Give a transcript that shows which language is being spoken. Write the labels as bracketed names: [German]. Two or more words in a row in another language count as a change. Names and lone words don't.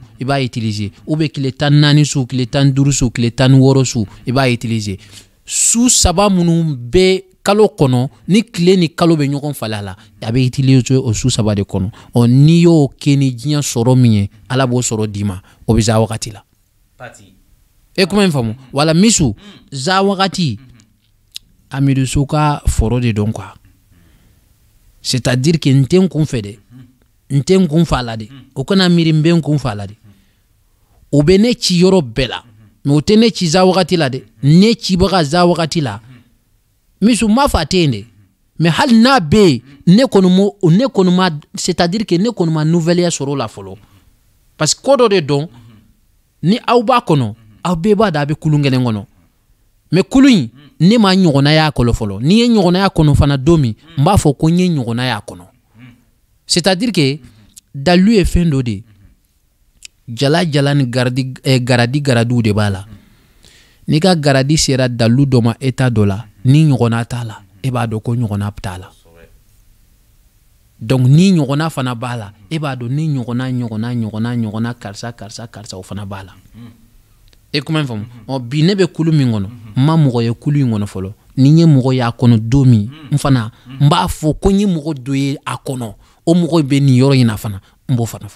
[Bambara] i b'a utiliser [French] ou bien [Bambara] tile 14 su tile 15 su tile 16 su i b'a utiliser su 3 minnu bɛ kalo kɔnɔ ni tile ni kalo bɛ ɲɔgɔn falen a la a bɛ utiliser o su 3 de kɔnɔ n'i y'o kɛ ni diɲɛ sɔrɔ min ye Ala b'o sɔrɔ d'i ma o bɛ za wagati la e kuma in faamu wala misu za wagati Amidou Sow ka foro de dɔn quoi [French] c'est-à-dire que [Bambara] n tɛ n kun fɛ dɛ n tɛ n kun fa la de o kana miiri n bɛ n kun fa la de o bɛ ne ci yɔrɔ bɛɛ la mais o tɛ ne ci za wagati la dɛ ne cibaga za wagati la misu n m'a fɔ a tɛ yen dɛ mais hali n'a bɛ yen ne kɔni ma [French] c'est-à-dire que [Bambara] ne kɔni ma nouvelle sɔrɔ o la fɔlɔ [French] parce que [Bambara] ko dɔ de dɔn ni aw b'a kɔnɔ aw bɛɛ b'a dɔn a bɛ kulun kelen kɔnɔ mais kulun in ne ma ɲɔgɔnna y'a kɔnɔ fɔlɔ ni ye ɲɔgɔnna y'a kɔnɔ fana don min n b'a fɔ ko n ye ɲɔgɔnna y'a kɔnɔ [French] c'est-à-dire que [Bambara] dalu ye fɛn dɔ de jala jala ni garadi garadiw de b'a la n'i ka garadi sera dalu dɔ ma état dɔ la ni ɲɔgɔnna t'a la e b'a dɔn ko ɲɔgɔnna t'a la donc ni ɲɔgɔnna fana b'a la e b'a dɔn ni ɲɔgɔnna karisa o fana b'a la e kuma in faamu bi ne bɛ kulu min kɔnɔ n ma mɔgɔ ye kulu in kɔnɔ fɔlɔ ni n ye mɔgɔ y'a kɔnɔ don min n fana n b'a fɔ ko n ye mɔgɔ dɔ ye a kɔnɔ o mɔgɔ bɛ nin yɔrɔ in na fana n b'o fana fɔ.